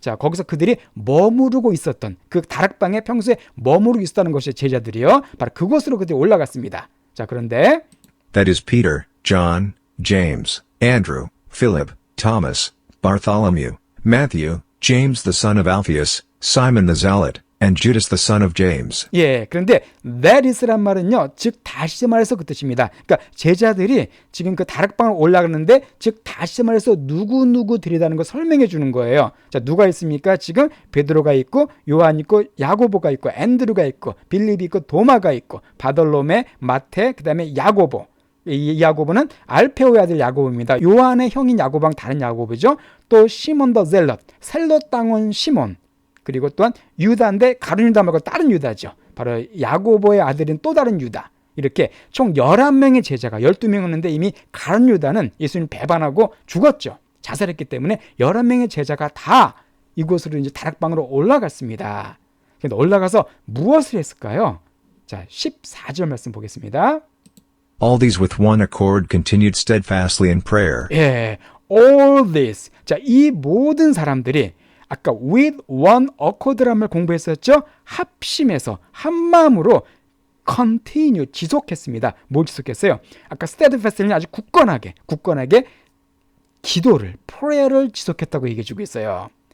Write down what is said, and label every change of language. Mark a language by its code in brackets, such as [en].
[ko] 자, 거기서 그들이 머무르고 있었던 그 다락방에 평소에 머무르고 있었다는 것이 제자들이요. 바로 그곳으로 그들이 올라갔습니다. 자, 그런데 [en] That is Peter, John, James, Andrew, Philip, Thomas, Bartholomew, Matthew, James the son of Alphaeus, Simon the Zealot, and Judas the son of James. [ko] 예, 그런데 that is란 말은요, 즉 다시 말해서 그 뜻입니다. 그러니까 제자들이 지금 그 다락방을 올라가는데, 즉 다시 말해서 누구들이라는 걸 설명해 주는 거예요. 자, 누가 있습니까? 지금 베드로가 있고, 요한 있고, 야고보가 있고, 앤드루가 있고, 빌립이 있고, 도마가 있고, 바돌로메, 마태, 그 다음에 야고보. 이 야고보는 알페오의 아들 야고보입니다. 요한의 형인 야고보랑 다른 야고보죠. 또 시몬 더 젤럿, 셀롯 당원 시몬. 그리고 또한 유다인데 가룟 유다 말고 다른 유다죠. 바로 야고보의 아들인 또 다른 유다. 이렇게 총 11명의 제자가 12명이었는데 이미 가룟 유다는 예수님을 배반하고 죽었죠. 자살했기 때문에 11명의 제자가 다 이곳으로 이제 다락방으로 올라갔습니다. 그런데 올라가서 무엇을 했을까요? 자, 14절 말씀 보겠습니다. [en] All these with one accord continued steadfastly in prayer. 예, all this. [ko] 자, 이 모든 사람들이 아까 [en] with one accord [ko] 라는 말 공부했었죠? 합심해서 한 마음으로 continue 지속했습니다. 뭘 지속했어요? 아까 steadfast는 아주 굳건하게 기도를 prayer를 지속했다고 얘기해 주고 있어요.